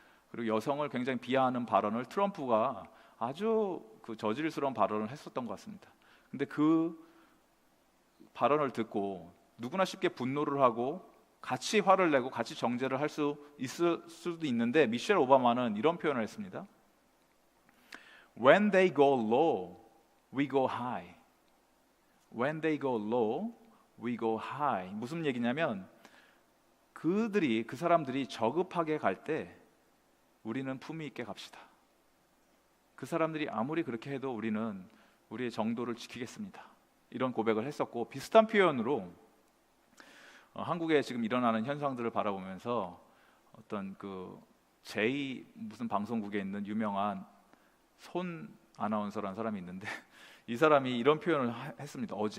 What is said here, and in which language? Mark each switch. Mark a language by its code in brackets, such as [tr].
[ko] 그리고 여성을 굉장히 비하하는 발언을 트럼프가 아주 그 저질스러운 발언을 했었던 것 같습니다. 근데 그 발언을 듣고 누구나 쉽게 분노를 하고 같이 화를 내고 같이 정죄를 할 수 있을 수도 있는데, 미셸 오바마는 이런 표현을 했습니다. [en] When they go low, we go high. When they go low, we go high. [ko] 무슨 얘기냐면 그 사람들이 저급하게 갈 때 우리는 품위 있게 갑시다. 그 사람들이 아무리 그렇게 해도 우리는 우리의 정도를 지키겠습니다. 이런 고백을 했었고, 비슷한 표현으로 한국에 지금 일어나는 현상들을 바라보면서 어떤 그 제2 무슨 방송국에 있는 유명한 손 아나운서라는 사람이 있는데 이 사람이 이런 표현을 했습니다.